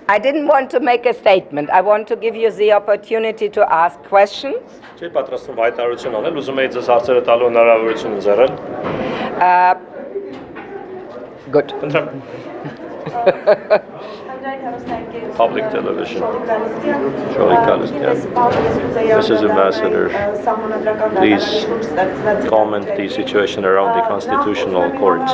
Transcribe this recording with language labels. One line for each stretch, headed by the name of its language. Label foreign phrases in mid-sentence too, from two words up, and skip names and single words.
English: I didn't want to make a statement. I want to give you the opportunity to ask questions.
Armenian: Չէի պատրաստվում հայտարարություն անել, ուզում էի ձեզ հարցերը տալու հնարավորություն ընձեռել։
English: Good. Public television. Mrs. Ambassador, please comment the situation around the constitutional courts.